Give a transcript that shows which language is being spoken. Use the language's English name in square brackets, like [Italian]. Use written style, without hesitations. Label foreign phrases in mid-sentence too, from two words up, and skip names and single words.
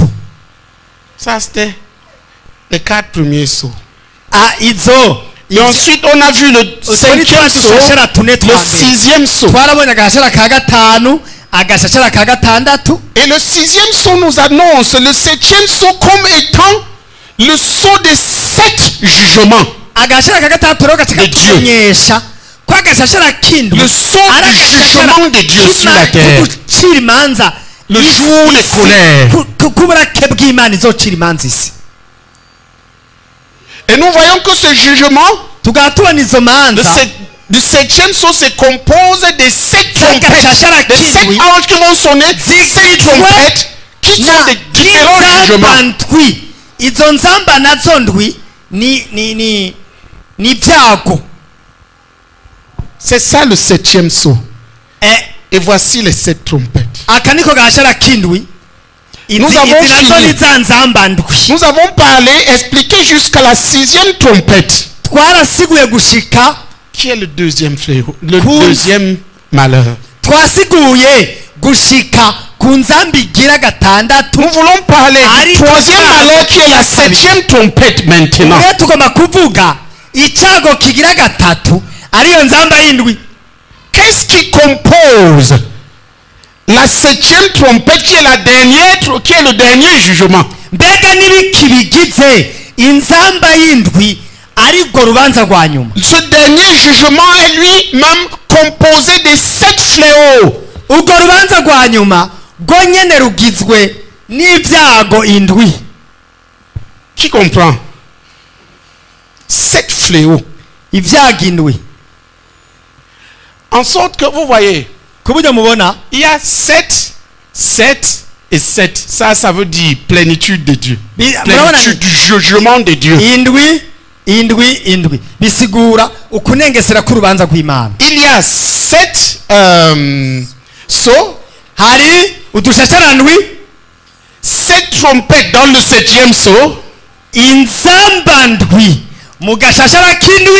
[French] Ça c'était les 4 premiers sceaux. [Rundi] Izo [French] Et ensuite on a vu le 5e sceau, le 6e sceau. [Rundi] twarabonye agashashara ka gatanu, agashashara ka gatandatu, [French] Et le 6e sceau nous annonce le 7e sceau comme étant le sceau des 7 jugements. [Rundi] agashashara ka gatandatu rero gaca [French] De Dieu. [Rundi] katumenyesha ko agashashara k'indwi [French] Le sceau [Rundi] ari [French] du [Rundi] agashashara [French] jugement de Dieu sur la terre. [Rundi] gucira imanza [French] Le [Rundi] isi- [French] jour de [Rundi] isi- [French] colère. [Rundi] k'uburake bw'Imana izocira imanza isi. [French] Et nous voyons que ce jugement [Rundi] tugahita tubona izo manza [French] du 7e sceau se compose des 7 trompettes. Les 7 anges qui vont sonner, 7 trompettes qui sont des différents jugements. [Rundi] ndwi. Izo nzamba nazo ndwi ni ibyago. [French] C'est ça le 7e sceau. Eh, Et voici les 7 trompettes. [Rundi] aka niko gashara k'indwi. Izi [French] Nous avons [Rundi] nazo [French] fini. [Rundi] ni za nzamba ndwi. [French] Nous avons parlé, expliqué jusqu'à la 6e trompette, [Rundi] Twarasiguye gushika, [French] qui est le 2e fléau, le Cool. 2e malheur. [Rundi] twasiguye gushika ku nzamba igira gatandatu. [French] Nous voulons parler [Rundi] Ari [French] du 3e [Rundi] tuzaba- [French] malheur qui est la 7e trompette maintenant. [Rundi] Rero tugomba kuvuga icyago kigira gatatu ariyo nzamba y'indwi. [French] Qu'est-ce qui compose la 7e trompette qui est la dernière, qui est le dernier jugement? [Rundi] Mbega n'ibiki bigize inzamba y'indwi ariko rubanza rwa nyuma. [French] Ce dernier jugement est lui-même composé des 7 fléaux. [Rundi] Urwo rubanza rwa nyuma rwo nyene rugizwe n'ibyago indwi. [French] Qui comprend? 7 fléaux. [Rundi] Ibyago indwi. [French] En sorte que vous voyez, [Rundi] Ku buryo mubona [French] il y a 7, 7 et 7. Ça veut dire plénitude de Dieu. [Rundi] murabona [French] Plénitude du jugement de Dieu. [Rundi] indwi bisigura ukunengesera k'urubanza rw'Imana. [French] Il y a 7 sceaux, [Rundi] Hari udushashara ndwi, [French] 7 trompettes dans le 7e sceau [Rundi] inzamba ndwi mu gashashara k'indwi,